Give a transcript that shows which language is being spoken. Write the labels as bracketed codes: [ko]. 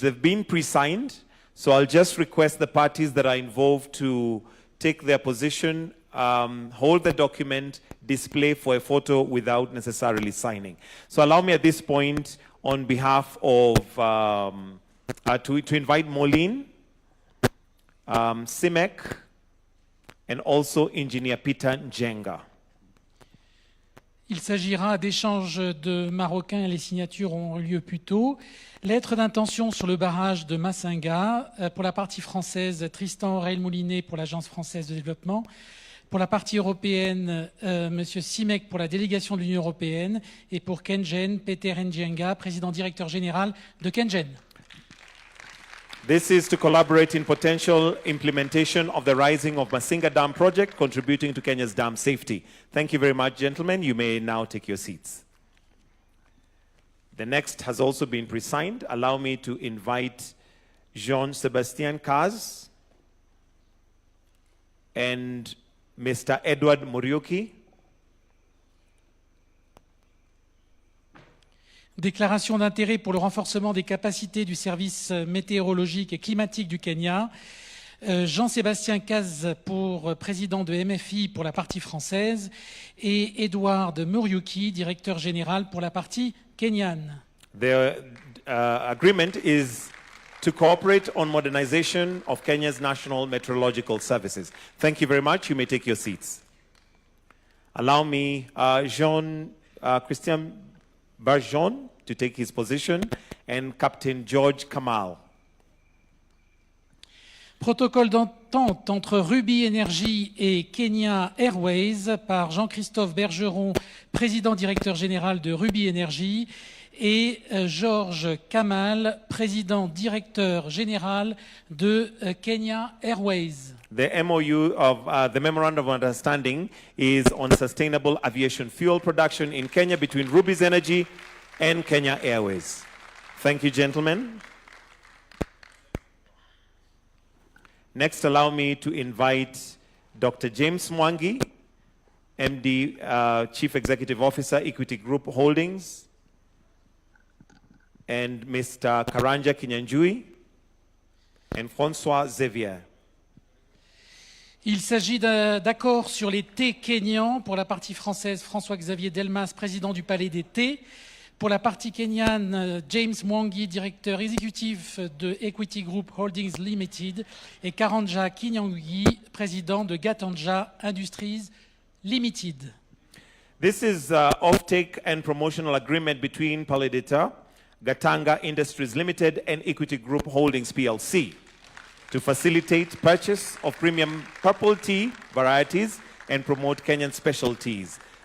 [en] They've been pre-signed, so I'll just request the parties that are involved to take their position, hold the document, display for a photo without necessarily signing. So allow me at this point, on behalf of, to invite Moline, Simek, and also Engineer Peter Njenga. [fr] Il s'agira d'échanges de Marocains, les signatures ont lieu plus tôt. Lettre d'intention sur le barrage de Massinga. Pour la partie française, Tristan Aurel-Moulinet pour l'Agence française de développement. Pour la partie européenne, M. Simek pour la délégation de l'Union européenne. Et pour Kengen, Peter Njenga, président directeur général de Kengen. [en] This is to collaborate in potential implementation of the Rising of Masinga Dam project, contributing to Kenya's dam safety. Thank you very much, gentlemen. You may now take your seats. The next has also been pre-signed. Allow me to invite Jean-Sebastien Kaz and Mr. Edward Muriuki. [fr] Déclaration d'intérêt pour le renforcement des capacités du service météorologique et climatique du Kenya. Jean-Sébastien Kaz pour président de MFI pour la partie française et Edward Muriuki, directeur général pour la partie kenyane. [en] The agreement is to cooperate on modernization of Kenya's national meteorological services. Thank you very much. You may take your seats. Allow me, Jean-Christian Barjon to take his position, and Captain George Kamal. [fr] Protocole d'entente entre Ruby Energy et Kenya Airways par Jean-Christophe Bergeron, président directeur général de Ruby Energy, et George Kamal, président directeur général de Kenya Airways. [en] The MOU of the Memorandum of Understanding is on sustainable aviation fuel production in Kenya between Ruby's Energy and Kenya Airways. Thank you, gentlemen. Next, allow me to invite Dr. James Mwangi, MD, Chief Executive Officer, Equity Group Holdings, and Mr. Karanja Kinyanjui, and François Xavier. [fr] Il s'agit d'accords sur les thés kenyans. Pour la partie française, François-Xavier Delmas, président du Palais des thés. Pour la partie kenyane, James Mwangi, directeur exécutif de Equity Group Holdings Limited. Et Karanja Kinyanjui, président de Gatanja Industries Limited. [en] This is offtake and promotional agreement between Palais d'Etat, Gatanga Industries Limited, and Equity Group Holdings PLC. To facilitate purchase of premium purple tea varieties and promote Kenyan specialties.